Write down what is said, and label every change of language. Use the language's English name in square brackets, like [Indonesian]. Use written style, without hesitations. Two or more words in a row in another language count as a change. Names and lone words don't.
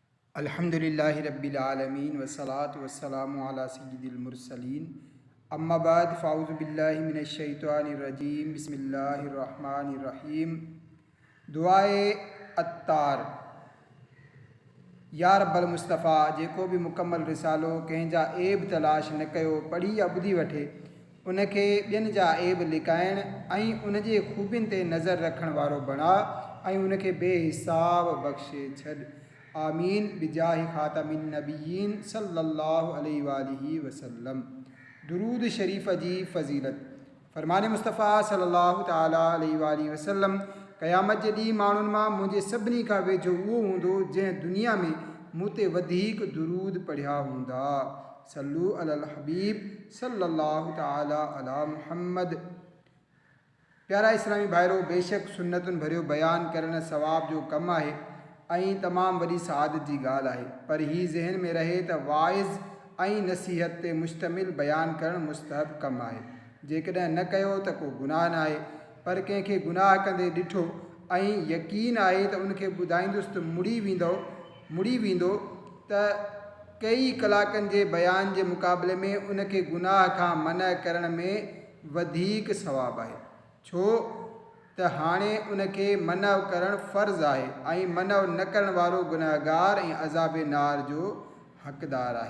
[Arabic] الحمد لله رب العالمين والصلاة والسلام على سيد المرسلين أما بعد فأعوذ بالله من الشيطان الرجيم بسم الله الرحمن الرحيم. [Sindhi] दुआए अत्तार। [Arabic] يا رب المصطفى, [Sindhi] जेको भी मुकम्मल रिसालो कंहिंजा ऐब तलाश न कयो पढ़ी या ॿुधी वठे, उनखे ॿियनि जा ऐब लिकाइण ऐं उनजे ख़ूबियुनि ते नज़र रखण वारो बणा ऐं उनखे बेहिसाब बख़्शे छॾ। [Arabic] آمين بجاه خاتم النبيين صلى الله عليه وآله وسلم. [Sindhi] दुरूद शरीफ़ जी फ़ज़ीलत। फ़रमाने मुस्तफ़ा [Arabic] صلى الله تعالى عليه وآله وسلم, [Sindhi] क़यामत जे ॾींहुं माण्हुनि मां मुंहिंजे सभिनी खां वेझो उहो हूंदो जंहिं दुनिया में मूं ते वधीक दुरूद पढ़िया हूंदा। [Arabic] صلوا على الحبيب صلى الله تعالى على محمد. [Sindhi] प्यारा इस्लामी भाइरो, बेशक सुन्नतुनि भरियो बयान करण सवाब जो कमु आहे ऐं तमामु वॾी सआदत जी ॻाल्हि आहे, पर ही ज़हन में रहे त वाइज़ ऐं नसीहत ते मुश्तमिल बयान करणु मुस्तहब कमु आहे। जेकॾहिं न कयो त को गुनाह न आहे, पर कंहिंखे गुनाह कंदे ॾिठो ऐं यकीन आहे त उनखे ॿुधाईंदुसि त मुड़ी वेंदो त कई कलाकनि जे बयान जे मुक़ाबले में उनखे गुनाह खां मना करण में वधीक सवाब आहे, छो त हाणे उनखे मनव करणु फ़र्ज़ु आहे ऐं मनव न करण वारो गुनहगार ऐं अज़ाबे नार जो हक़दार आहे।